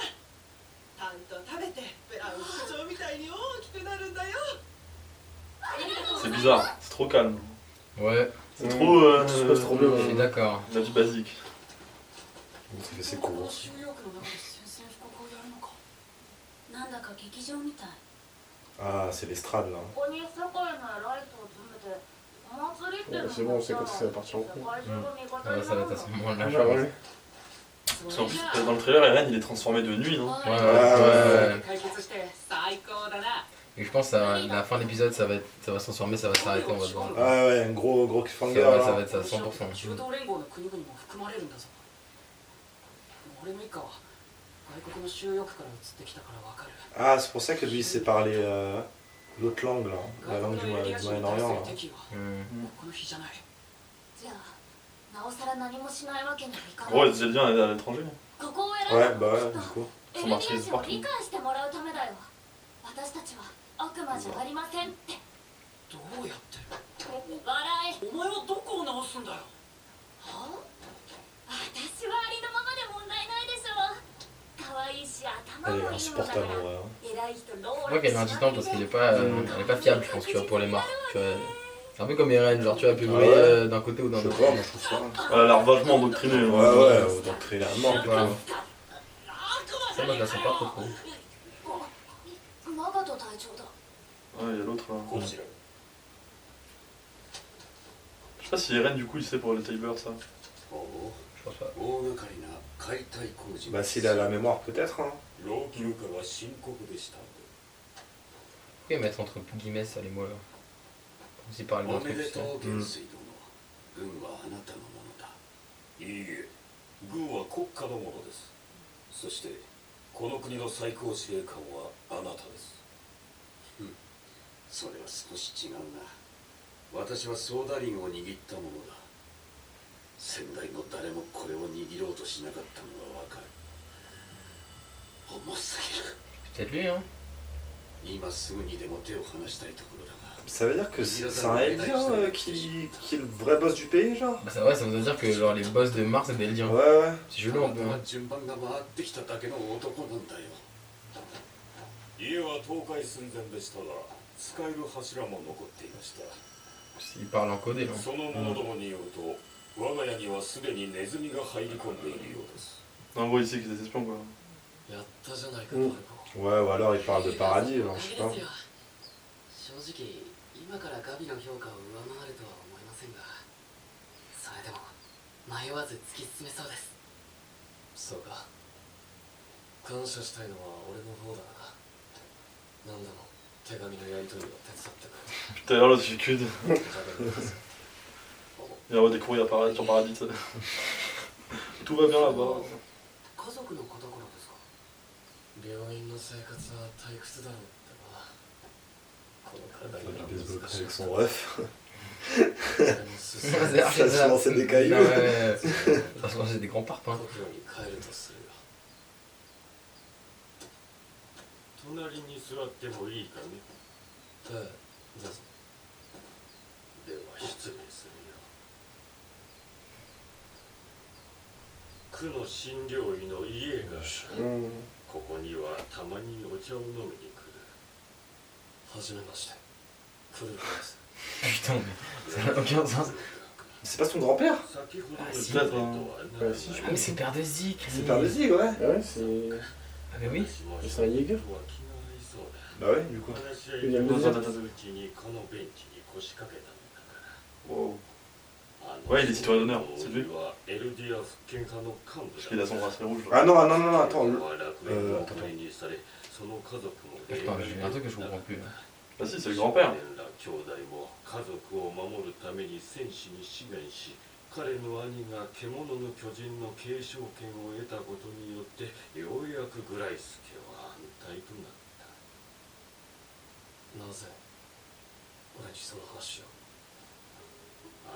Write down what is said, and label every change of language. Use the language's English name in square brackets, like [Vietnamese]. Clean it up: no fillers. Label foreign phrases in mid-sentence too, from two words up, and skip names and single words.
[Japanese] たんと食べてブラウン副長みたいに大きくなるんだよ。ありがとう。 [French] C'est bizarre, c'est trop calme. Ouais, C'est trop. Ça se passe trop bien je suis d'accord. La vie basique. Ça fait ses cours [Japanese] 収容区の中で宣戦布告をやるのかなんだか劇場みたい [French] Ah c'est l'estrade là [Japanese] ここに世界のライトを詰めてお祭りっての [French] C'est bon, on sait quand c'est parti en cours. Ah bah, ça va être à ce moment-là. Ah ouais. Parce qu'en plus, dans le trailer, Eren il est transformé de nuit, non? Ouais, ouais, ouais. [Japanese] 解決して最高だな。 [French] Et je je pense à la fin de l'épisode, ça va se transformer, ça va s'arrêter, on va voir. Ah ouais, un gros cliffhanger. Ça là. va être ça, 100%. [Japanese] 中東連合の国々も含まれるんだぞ俺の一家は外国の収容区から移ってきたからわかる [French] Ah, c'est pour ça que lui il sait parler l'autre langue là, la [Japanese] 外 [French] langue [Japanese] 国 [French] du [Japanese] のエリア人に対 [French] Moyen-Orient [Japanese] す [French] là. [Japanese] る敵意は Hmm. もうこの日じゃないじゃあなおさら何もしないわけにはいかない [French] Ouais, c'est bien à l'étranger. [Japanese] ここを選ん [French] Ouais, [Japanese] だ [French] bah [Japanese] の [French] ouais, [Japanese] はきっ [French] du [Japanese] と [French] coup. [Japanese] エルディア人を理解してもらうためだよ私たちは悪魔じゃありませんってどうやって笑えお前はどこを直すんだよは私はありのままで問題ないでしょ可愛いし頭 [French] Elle [Japanese] も [French] est [Japanese] いいのだか [French] insupportable [Japanese] ら [French] en vrai. Hein. [Japanese] 偉い人ロー [French] Je crois qu'elle est insistante parce qu'elle est pas fiable, je pense, tu vois, pour les morts. Tu vois. C'est un peu comme Eren, genre tu vois, elle peut Ah brûler ouais. d'un côté ou d'un Je sais autre. pas, moi je trouve ça. Elle a l'air vachement endoctrinée. Ouais, ouais, d'entrée la mort. Ouais. Ça, moi je la sens pas trop. [Japanese] マガト隊長だ [French] Ouais, il y a l'autre là. [Japanese] こちら [French] Je sais pas si Eren du coup il sait pour le Tiber ça. おお Je pense pas. [Japanese] 大掛かりな解体工事 [French] Bah s'il a la mémoire peut-être. Hein. [Japanese] 老朽化が深刻でした [French] Pourquoi mettre entre guillemets ça les mots là? Comme s'il parlait d'un [Japanese] おめ [French] truc, [Japanese] で [French] tu [Japanese] と [French] sais. [Japanese] う元帥殿軍はあなたのものだいいえ軍は国家のものですそしてこの国の最高司令官はあなたですそれは少し違うな私はソーダリンを握ったものだ先代の誰もこれを握ろうとしなかったのがわかる重すぎる [French] Peut-être lui, hein? [Japanese] 今すぐにでも手を離したいところだが [French] Ça veut dire que c'est un Eldien qui est le vrai boss du pays genre. Bah, ouais, ça veut dire que genre, les boss de Mars c'est des Eldiens. Ouais ouais. C'est chelou [Japanese] あ [French] un [Japanese] な [French] peu. [Japanese] たは [French] Hein. [Japanese] 順番が回ってきただけの男なんだよ家は倒壊寸前でしたが使える柱も残っていました [French] Il parle en codé là. [Japanese] その者どもによると我が家にはすでにネズミが入り込んでいるようです [French] En gros, il sait qu'il est espion quoi. [Japanese] やったじゃないかマルコ [French] Ouais, ou alors il parle de paradis, genre, je sais pas. [Japanese] 正直今からガビの評価を上回るとは思いませんがそれでも迷わず突き進めそうですそうか感謝したいのは俺の方だな何でも手紙のやり取りを手伝ってく [French] Putain, alors là, j'ai que de. [Japanese] れ [French] Il va avoir des courriers à paradis, sur paradis, tu sais. Tout va bien là-bas. [Japanese] 家族のことからですか病院の生活は退屈だろうってなこの体 [French] Il [Japanese] に [French] fait du baseball [Japanese] 難しい [French] avec son ref. [Japanese] 進 [French] C'est Ça se lancer des cailloux. Non, ouais, ouais. De toute façon, j'ai des grands parts. Hein. 故郷に帰るとするよ隣に座ってもいいかねええどうぞでは失礼するよ区の診療医の家がここにはたまにお茶を飲みに来るはじめまして来るです Putain, mais ça n'a aucun sens. C'est pas son grand-père? [Japanese] 先ほど [French] Ah, [Japanese] の [French] si. [Japanese] デートはない [French] Ouais, si, je Ah, mais c'est Père de Zik. C'est Père de Zig, ouais. Ouais, c'est. Ah, mais oui. C'est un Jäger. Bah ouais, du coup. Il y a le Attends, deuxième. attends, attends. [Japanese] うちにこのベンチに腰掛けたのだから Wow. あの [French] Ouais, il est citoyen d'honneur, c'est lui. [Japanese] はエルディア復権派の幹部 [French] Parce [Japanese] だ [French] qu'il a son bracelet rouge. Ah non, non, non, non, attends. [Japanese] は楽園の国にされその家族も [French] Attends, j'ai un truc que je comprends plus. Là. Bah si, c'est le grand-père. [Japanese] 兄弟も家族を守るために戦士に志願し彼の兄が獣の巨人の継承権を得たことによってようやくグライス家は安泰となったなぜ俺にその話をあ